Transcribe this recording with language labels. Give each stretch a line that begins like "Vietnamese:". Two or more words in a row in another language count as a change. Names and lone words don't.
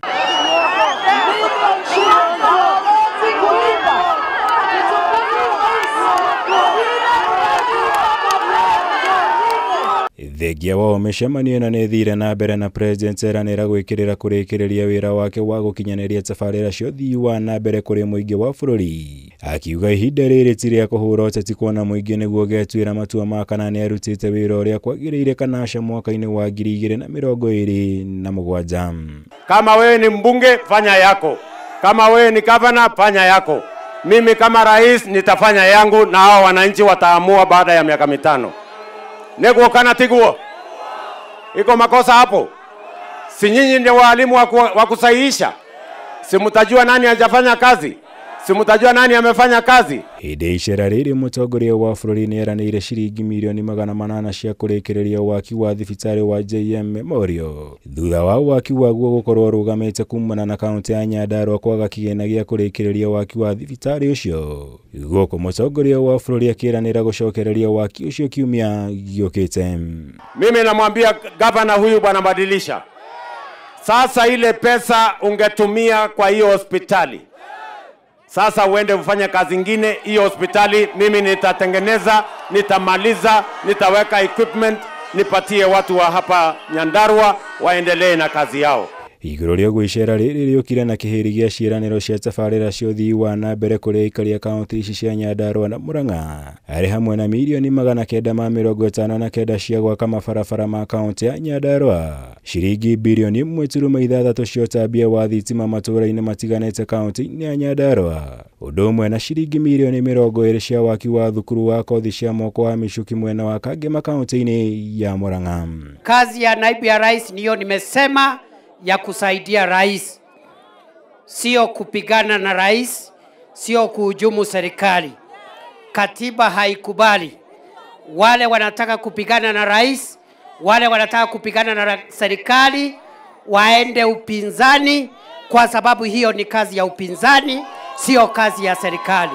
Kikuyu: Thengia wao mĩcemanio ĩno nĩ thire na mbere na president eranĩra gwĩkĩrĩra kũrĩkĩrĩria wĩra wake wa gũkinyanĩria tabarĩra cia ũthii wa na mbere kũrĩ mũingĩ wa bũrũri. Akiuga ihinda rĩrĩ ti rĩa kũhũra ũteti kuona mũingĩ nĩguo getuĩra matua ma kana nĩ arutĩte wĩra ũrĩa kwagĩrĩire kana aca mwaka-inĩ wa 2027.
Swahili: Kama wewe ni mbunge fanya yako, kama wewe ni governor fanya yako, mimi kama rais nitafanya yangu na hao wananchi wataamua baada ya miaka 5.
Kikuyu: Nego kana tiguo.
Swahili: Iko makosa hapo. Si nyinyi ndio walimu wa kusahihisha? Si mtajua nani hajafanya kazi? Si mtajua nani amefanya kazi?
Kikuyu: Hĩndĩ icera rĩrĩ mũtongoria wa bũrũri nĩeranĩire ciringi mirioni 800 cia kũrĩkĩrĩria waki wa thibitarĩ wa JM Memorial thutha wa waki waguo gũkorwo rũgamĩte kumana na kaunti ya Nyandarua kwaga kĩgĩna gĩa kũrĩkĩrĩria waki wa thibitarĩ ũcio. Gũkũ mũtongoria wa bũrũri akĩranĩra gũcokereria waki ũcio kiumia gĩũkĩte.
Swahili: Mimi namwambia gavana huyu bwana badilisha. Sasa ile pesa ungetumia kwa hiyo hospitali. Sasa uende ufanye kazi ingine. Hiyo hospitali mimi nitatengeneza, nitamaliza, nitaweka equipment, nipatie watu wa hapa Nyandarua waendelee na kazi yao.
Kikuyu: Igũrũ rĩa gwĩcera rĩrĩ rĩũkire na kĩhĩri gĩa ciĩranĩro cia tabarĩra cia ũthii wa na mbere kũrĩ aikari a kaunti ici cia Nyandarua na Murang'a arĩ hamwe na mirioni 959 cia gwaka mabarabara ma kaunti ya Nyandarua, ciringi birioni 1.6 cia ũtambia wa thitima matũũra-inĩ matiganĩte kaunti-inĩ ya Nyandarua, ũndũ ũmwe na ciringi mirioni 20 cia waki wa thukuru wa kothi cia moko wa Michuki mwena wa Kangema kaunti-inĩ ya Murang'a.
Swahili: Kazi ya naibu ya rais niyo nimesema ya kusaidia rais, sio kupigana na rais, sio kuhujumu serikali. Katiba haikubali wale wanataka kupigana na rais, wale wanataka kupigana na serikali waende upinzani, kwa sababu hiyo ni kazi ya upinzani, sio kazi ya serikali.